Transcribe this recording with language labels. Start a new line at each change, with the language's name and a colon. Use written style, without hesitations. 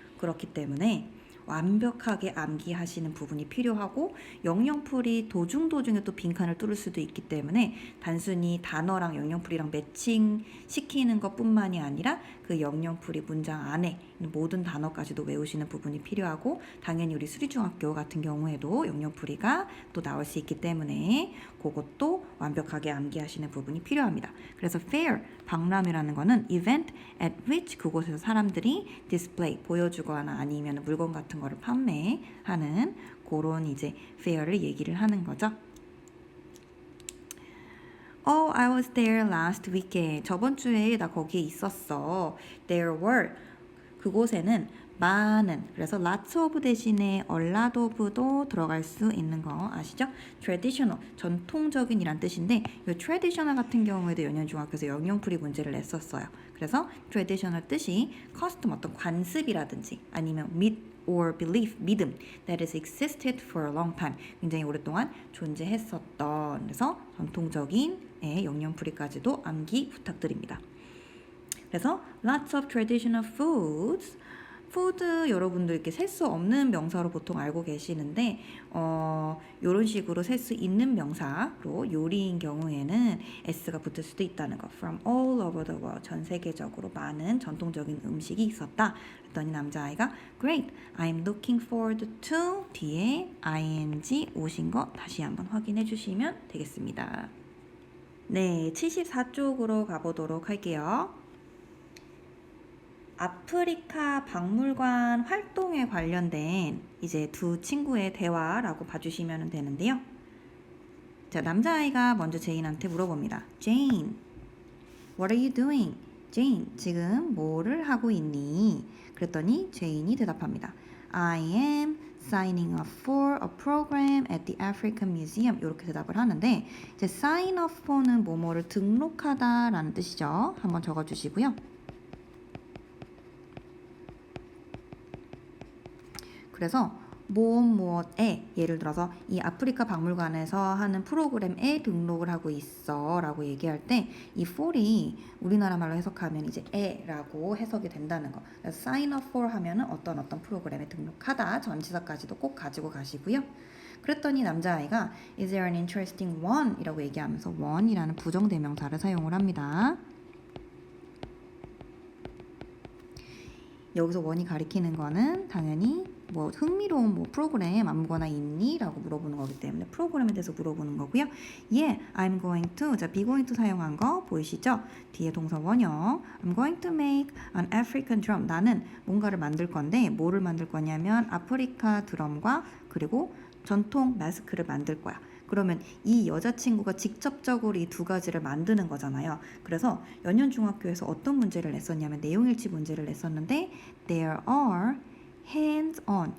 Korean: 그렇기 때문에 완벽하게 암기하시는 부분이 필요하고 영영풀이 도중에 또 빈칸을 뚫을 수도 있기 때문에 단순히 단어랑 영영풀이랑 매칭시키는 것뿐만이 아니라 그 영영풀이 문장 안에 있는 모든 단어까지도 외우시는 부분이 필요하고 당연히 우리 수리중학교 같은 경우에도 영영풀이가 또 나올 수 있기 때문에 그것도 완벽하게 암기하시는 부분이 필요합니다. 그래서 fair, 박람회라는 거는
English: event at which
Korean: 그곳에서 사람들이 display, 보여주거나 아니면 물건 같은 거를 판매하는 그런 이제 fair를 얘기를 하는 거죠.
English: Oh, I was there last weekend.
Korean: 저번 주에 나 거기에 있었어.
English: There were.
Korean: 그곳에는 많은, 그래서 lots of 대신에 a lot of도 들어갈 수 있는 거 아시죠? traditional, 전통적인 이란 뜻인데 이 traditional 같은 경우에도 연연중학교에서 영영풀이 문제를 냈었어요. 그래서 traditional 뜻이 custom 어떤 관습이라든지 아니면
English: or belief, 믿음 that has existed for a long time.
Korean: 굉장히 오랫동안 존재했었던 그래서 전통적인 영영풀이까지도 암기 부탁드립니다.
English: 그래서 lots of traditional foods.
Korean: 푸드 여러분들 이렇게 셀 수 없는 명사로 보통 알고 계시는데 이런 식으로 셀 수 있는 명사로 요리인 경우에는 s가 붙을 수도 있다는 거.
English: From all over the world.
Korean: 전 세계적으로 많은 전통적인 음식이 있었다. 그랬더니 남자아이가
English: Great, I'm looking forward to
Korean: 뒤에 ing 오신 거 다시 한번 확인해 주시면 되겠습니다. 네, 74쪽으로 가보도록 할게요. 아프리카 박물관 활동에 관련된 이제 두 친구의 대화라고 봐주시면 되는데요. 자, 남자아이가 먼저 제인한테 물어봅니다.
English: Jane, what are you doing?
Korean: Jane, 지금 뭐를 하고 있니? 그랬더니 제인이 대답합니다.
English: I am signing up for a program at the African Museum.
Korean: 이렇게 대답을 하는데 이제 sign up for는 뭐뭐를 등록하다라는 뜻이죠. 한번 적어주시고요. 그래서 무엇에 예를 들어서 이 아프리카 박물관에서 하는 프로그램에 등록을 하고 있어 라고 얘기할 때 이 for이 우리나라 말로 해석하면 이제 에라고 해석이 된다는 거. 그래서 sign up for 하면은 어떤 프로그램에 등록하다 전치사까지도 꼭 가지고 가시고요. 그랬더니 남자아이가
English: Is there an interesting one?
Korean: 이라고 얘기하면서 one이라는 부정대명사를 사용을 합니다. 여기서 원이 가리키는 거는 당연히 뭐 흥미로운 뭐 프로그램 아무거나 있니? 라고 물어보는 거기 때문에 프로그램에 대해서 물어보는 거고요.
English: Yeah, I'm going to.
Korean: 자, be going to 사용한 거 보이시죠? 뒤에 동사 원형.
English: I'm going to make an African drum.
Korean: 나는 뭔가를 만들 건데 뭐를 만들 거냐면 아프리카 드럼과 그리고 전통 마스크를 만들 거야. 그러면 이 여자친구가 직접적으로 이 두 가지를 만드는 거잖아요. 그래서 연현중학교에서 어떤 문제를 냈었냐면 내용일치 문제를 냈었는데
English: There are hands-on.